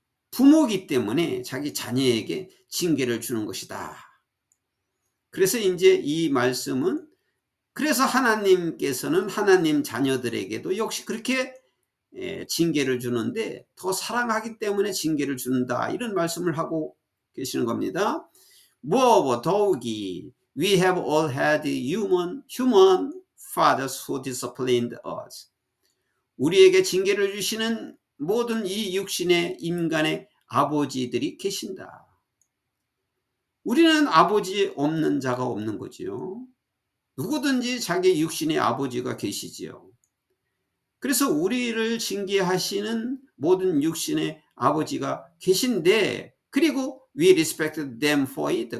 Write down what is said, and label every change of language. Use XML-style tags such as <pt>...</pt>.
<ko>부모이기 때문에 자기 자녀에게 징계를 주는 것이다. 그래서 이제 이 말씀은, 그래서 하나님께서는 하나님 자녀들에게도 역시 그렇게 징계를 주는데 더 사랑하기 때문에 징계를 준다, 이런 말씀을 하고 계시는 겁니다.</ko> <en>모reover,</en> <ko>더욱이</ko> <en>we have all had human fathers who disciplined us.</en> <ko>우리에게 징계를 주시는 모든 이 육신의 인간의 아버지들이 계신다. 우리는 아버지 없는 자가 없는 거지요. 누구든지 자기 육신의 아버지가 계시지요. 그래서 우리를 징계하시는 모든 육신의 아버지가 계신데, 그리고</ko> <en>we respect them for it.</en>